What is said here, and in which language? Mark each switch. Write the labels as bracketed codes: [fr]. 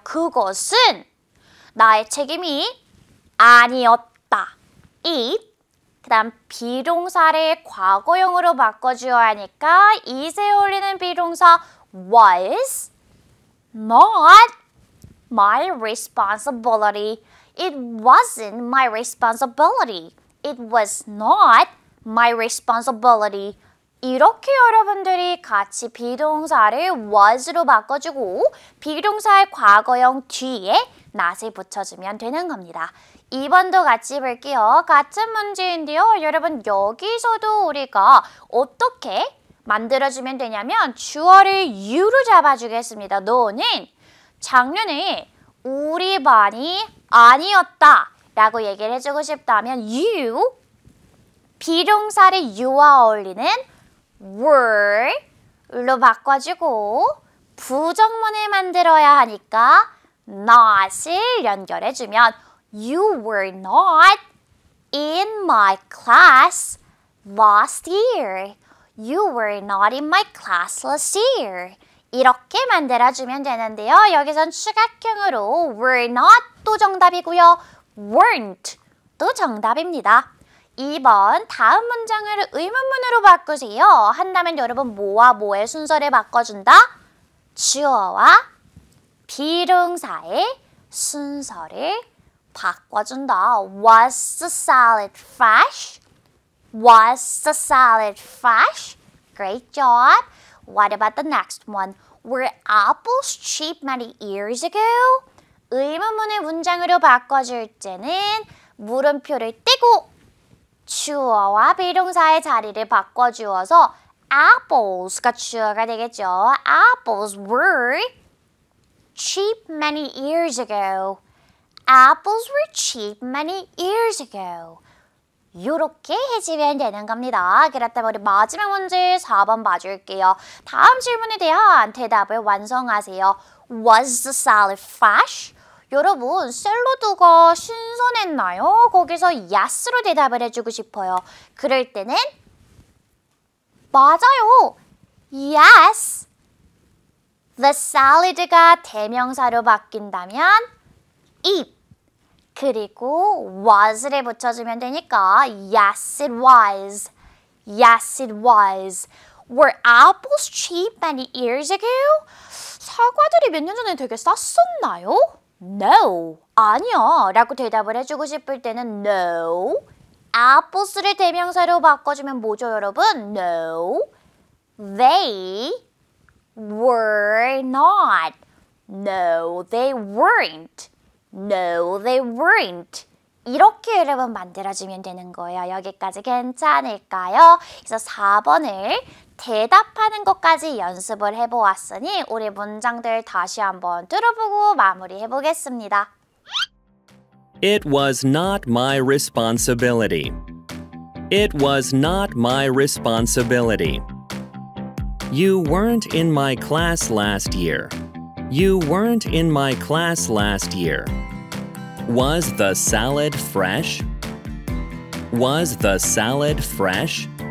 [ko] 그것은 나의 책임이 아니었다. eat 그 다음 비동사를 과거형으로 바꿔주어야 하니까 it에 어울리는 비동사 [en] was not my responsibility. It wasn't my responsibility. It was not my responsibility. [ko] 이렇게 여러분들이 같이 비동사를 was로 바꿔주고 비동사의 과거형 뒤에 not을 붙여주면 되는 겁니다. 2번도 같이 볼게요. 같은 문제인데요. 여러분 여기서도 우리가 어떻게 만들어주면 되냐면 주어를 you로 잡아주겠습니다. 너는 작년에 우리 반이 아니었다 라고 얘기를 해주고 싶다면 you, 비동사를 you와 어울리는 were로 바꿔주고 부정문을 만들어야 하니까 not을 연결해주면 [en] You were not in my class last year. You were not in my class last year. [ko] 이렇게 만들어주면 되는데요. 여기선 추가형으로 were not도 정답이고요. weren't도 정답입니다. 2번 다음 문장을 의문문으로 바꾸세요. 한다면 여러분 뭐와 뭐의 순서를 바꿔준다? 주어와 비동사의 순서를 바꿔준다. [en] Was the salad fresh? Was the salad fresh? Great job. What about the next one? Were apples cheap many years ago? [ko] 의문문을 문장으로 바꿔줄 때는 물음표를 떼고 주어와 비동사의 자리를 바꿔주어서 apples가 주어가 되겠죠. [en] Apples were cheap many years ago. Apples were cheap many years ago. [ko] 이렇게 해주면 되는 겁니다. 그렇다면 우리 마지막 문제 4번 봐줄게요. 다음 질문에 대한 대답을 완성하세요. [en] Was the salad fresh? [ko] 여러분, 샐러드가 신선했나요? 거기서 yes로 대답을 해주고 싶어요. 그럴 때는 맞아요. Yes. The salad가 대명사로 바뀐다면 it. 그리고 was를 붙여주면 되니까 [en] yes it was. Yes it was. Were apples cheap many years ago? [ko] 사과들이 몇 년 전에 되게 쌌었나요? No. 아니야. 라고 대답을 해주고 싶을 때는 no. apples를 대명사로 바꿔주면 뭐죠, 여러분? [en] No. They were not. No, they weren't. No, they weren't. [ko] 이렇게 여러분 만들어주면 되는 거예요. 여기까지 괜찮을까요? 그래서 4번을 대답하는 것까지 연습을 해보았으니 우리 문장들 다시 한번 들어보고 마무리해 보겠습니다. [en] It was not my responsibility. It was not my responsibility. You weren't in my class last year. You weren't in my class last year. Was the salad fresh? Was the salad fresh?